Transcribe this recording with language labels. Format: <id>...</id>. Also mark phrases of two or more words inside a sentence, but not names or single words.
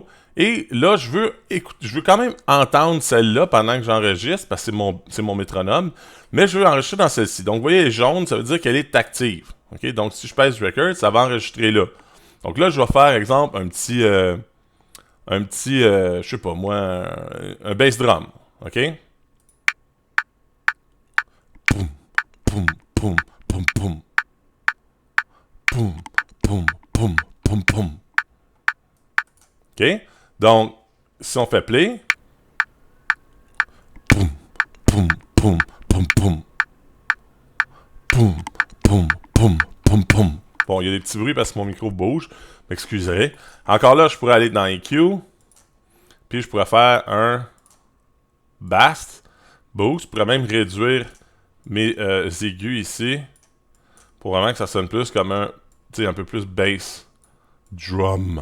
<fr>Et là, je veux quand même entendre celle-là pendant que j'enregistre, parce que c'est mon métronome, mais je veux enregistrer dans celle-ci. Donc, vous voyez, elle est jaune, ça veut dire qu'elle est active. Okay? Donc, si je pèse Record, ça va enregistrer là. Donc là, je vais faire, exemple, un petit je sais pas moi, un</fr> <en>bass drum.</en> <fr>OK? Poum, poum, poum, poum, poum. Poum, poum, poum, poum, poum. OK? Donc, si on fait play. Poum, poum, poum, poum, poum. Poum, poum, poum, poum, poum. Bon, Bon, il y a des petits bruits parce que mon micro bouge. M'excuserez. Encore là, je pourrais aller dans EQ. Puis je pourrais faire un</fr> <en>Bass Boost.</en> <fr>Je pourrais même réduire mes aigus ici. Pour vraiment que ça sonne plus comme un, tu sais, un peu plus</fr> <en>bass drum.</en>